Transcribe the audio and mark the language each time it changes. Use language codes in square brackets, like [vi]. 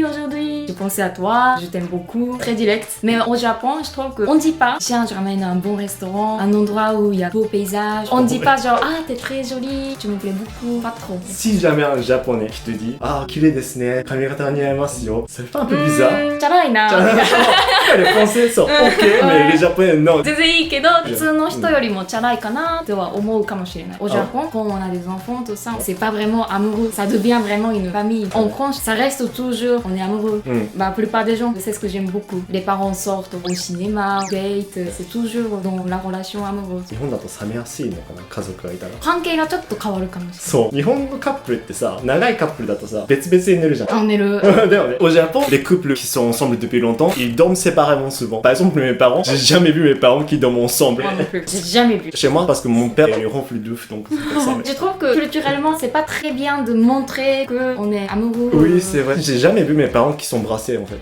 [fr] salut aujourd'hui, je pensais à toi, je t'aime beaucoup, très direct. Mais au Japon, je trouve qu'on dit pas, tiens, je ramène un bon restaurant, un endroit où il y a beau paysage. On dit pas genre, ah, t'es très jolie, tu me plais beaucoup, pas trop. Si jamais un japonais qui te dit, ah, [ja] kirei desu ne, kamigata ni aimasu yo, [fr] ça fait un peu bizarre. [ja] チャラいな。 [fr] Les français sont ok, mais les japonais non. [ja] 全然いいけど、普通の人よりもチャラいかなっては思うかもしれない。 [fr] Au Japon, quand on a des enfants, tout ça, c'est pas vraiment amoureux. Ça devient vraiment une famille. En France, ça reste toujours, on est amoureux. Bah, la plupart des gens, c'est ce que j'aime beaucoup. Les parents sortent au cinéma, date, c'est toujours dans la relation amoureuse. [ja] 日本だと冷めやすいのかな、家族がいたら。関係がちょっと変わるかもしれない。そう、日本のカップルってさ、長いカップルだとさ、別々に寝るじゃん。あ、寝る。だよね。 [fr] Au Japon, les couples qui sont ensemble depuis longtemps, ils dorment séparément souvent. Par exemple, mes parents, j'ai jamais vu mes parents qui dorment ensemble. Moi non plus. J'ai jamais vu. Chez moi, parce que mon père il ronfle de ouf, donc c'est pour ça. Je trouve que culturellement, c'est pas très bien de montrer qu'on est amoureux. Oui, c'est vrai. J'ai jamais vu mes parents qui sont brassés en fait.